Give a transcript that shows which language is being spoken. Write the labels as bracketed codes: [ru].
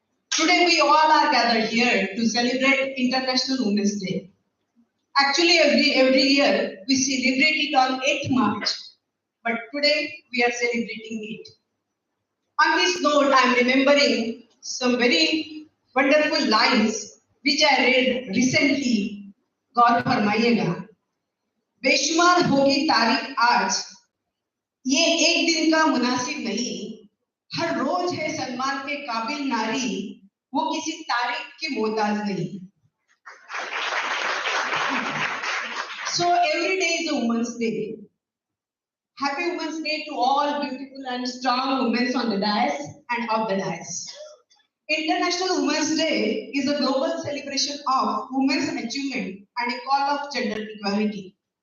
[en] Today we all are gathered here to celebrate International Women's Day. Actually, every year we celebrate it on 8th March, but today we are celebrating it. On this note, I am remembering some very wonderful lines which I read recently. [hi] गौर फरमाइएगा, बेशुमार होगी तारीख आज, ये एक दिन का मुनासिब नहीं, हर रोज है सन्मान के काबिल नारी, वो किसी तारीख की मोहताज नहीं. [en] So every day is a Women's Day. Happy Women's Day to all beautiful and strong women on the dais and off the dais. International Women's Day is a global celebration of women's achievement and a call of gender equality.